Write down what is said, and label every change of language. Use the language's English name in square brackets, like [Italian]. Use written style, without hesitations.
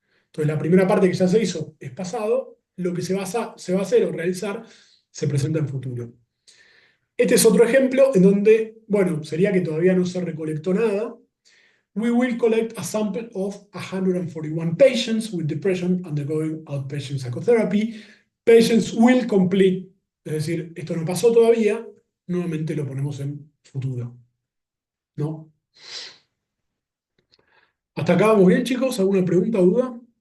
[Spanish] Entonces, la primera parte que ya se hizo es pasado, lo que se va a hacer o realizar se presenta en futuro. Este es otro ejemplo en donde, bueno, sería que todavía no se recolectó nada. [English] We will collect a sample of 141 patients with depression undergoing outpatient psychotherapy. Patients will complete, [Spanish] es decir, esto no pasó todavía, nuevamente lo ponemos en futuro, ¿no? ¿Hasta acá vamos bien, chicos? ¿Alguna pregunta o duda?